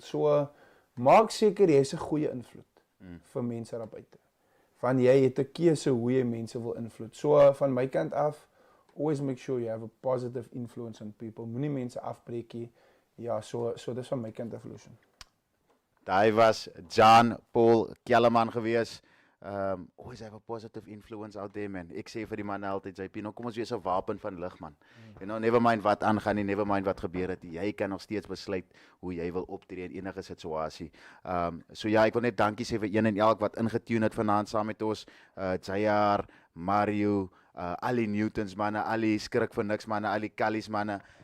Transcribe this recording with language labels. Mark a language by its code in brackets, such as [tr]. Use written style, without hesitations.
[af] So maak seker jy's 'n goeie invloed vir mense daar buite. Van jy het 'n keuse hoe jy mense wil invloed. So van my kant af, [en] always make sure you have a positive influence on people. [af] Moenie mense afbreek nie. Ja, so dis van my kant af, Lucian. Daai was John Paul Kellerman gewees. [en] Always have a positive influence out there, man. [af] Ek sê vir die manne altyd, JP, nou kom ons wees 'n wapen van lig, man. [en] You know, never mind [af] wat aangaan nie, never mind wat gebeur het. Jy kan nog steeds besluit hoe jy wil optree in enige situasie. So ja, ek wil net dankie sê vir een en elk wat ingetune het vanaand saam met ons. Jayar, Mario, al die Newtons manne, al die skrik vir niks manne, al die Kallies manne.